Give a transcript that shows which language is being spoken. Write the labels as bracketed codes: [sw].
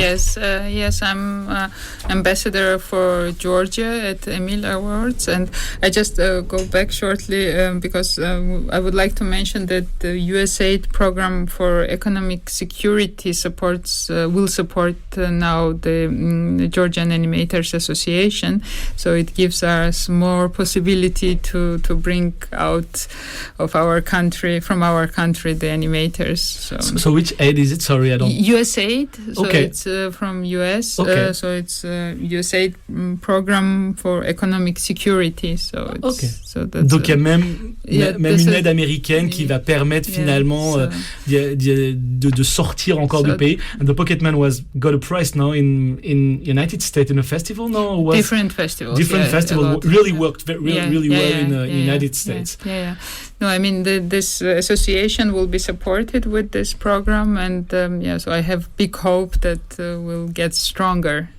[en] Yes, I'm ambassador for Georgia at Emil Awards, and I just go back shortly because I would like to mention that the USAID program for economic security will support now the Georgian Animators Association, so it gives us more possibility to bring out of our country, from our country, the animators. So which aid is it? Sorry, USAID, so okay. It's from US, okay. So it's USAID program for economic security. So it's, okay. So that's [fr] donc il y a même une aide américaine qui va permettre finalement de sortir encore du pays. [en] And the Pocketman got a prize now in United States in a festival. No, different festivals. Really worked really well in United States. Yeah. No, I mean this association will be supported with this program, and so I have big hope that we'll get stronger.